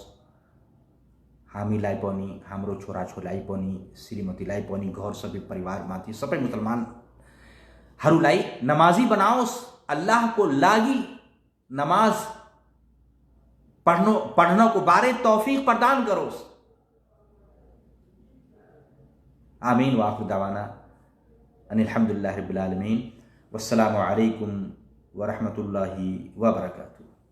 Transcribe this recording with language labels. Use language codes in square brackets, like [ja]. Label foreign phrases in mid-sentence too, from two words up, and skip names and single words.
[ne] हामीलाई पनि, हाम्रो छोराछोरीलाई पनि, श्रीमतीलाई पनि, घर सबै परिवारमाथि सबै मुसलमानहरूलाई नमाजी बनाओस्। अल्लाहको लागि नमाज पढ्नको बारे तौफीक प्रदान करोस्। आमीन। [ar] وآخر دعوانا أن الحمد لله رب العالمين. والسلام عليكم ورحمة الله وبركاته.